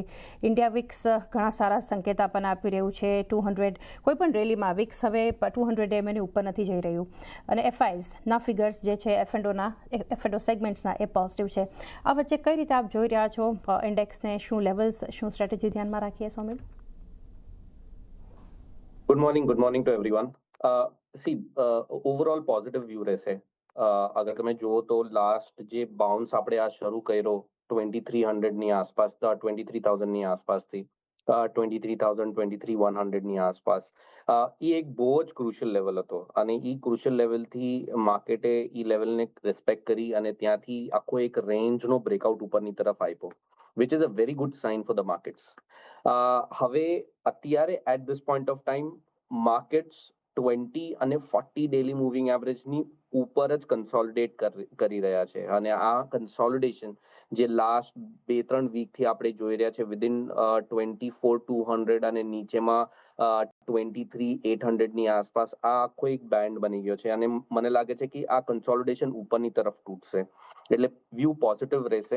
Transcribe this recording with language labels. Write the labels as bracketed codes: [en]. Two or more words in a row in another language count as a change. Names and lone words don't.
[gu] ઇન્ડિયા વિક્સ ઘણા સારા સંકેત આપણને આપી રહ્યું છે. 200 કોઈપણ રેલીમાં વિક્સ હવે 200 એમએની ઉપર નથી જઈ રહ્યું અને એફઆઈઝના ફિગર્સ જે છે એફએનડો સેગમેન્ટ્સના એ પોઝિટિવ છે. આ વચ્ચે કઈ રીતે આપ જોઈ રહ્યા છો ઇન્ડેક્સને? શું લેવલ્સ, શું સ્ટ્રેટેજી ધ્યાનમાં રાખીએ સોમિલ? [en] Good morning to everyone. Overall positive view રહેશે. [gu] અગર તમે જુઓ તો લાસ્ટ જે બાઉન્સ આપણે આ શરૂ કર્યો 2300 ની આસપાસ, 23,000 ની આસપાસથી 23,000 23,100 ની આસપાસ, એ એક બહુ જ [en] crucial level [gu] હતો અને એ [en] crucial level [gu] માર્કેટે એ લેવલને રિસ્પેક્ટ કરી અને ત્યાંથી આખો એક રેન્જનો બ્રેકઆઉટ ઉપરની તરફ આપ્યો, [en] which is a very good sign for the markets. [gu] હવે અત્યારે [en] at this point of time markets [gu] 20 અને 40 [en] daily moving average [gu] ઉપર જ કન્સોલિડેટ કરી રહ્યા છે અને આ કન્સોલિડેશન જે લાસ્ટ 2-3 વીકથી આપણે જોઈ રહ્યા છે વિધિન 24,200 અને નીચેમાં 23,800 ની આસપાસ આ આખો એક બેન્ડ બની ગયો છે અને મને લાગે છે કે આ કન્સોલિડેશન ઉપરની તરફ તૂટશે એટલે વ્યૂ પોઝિટિવ રહેશે.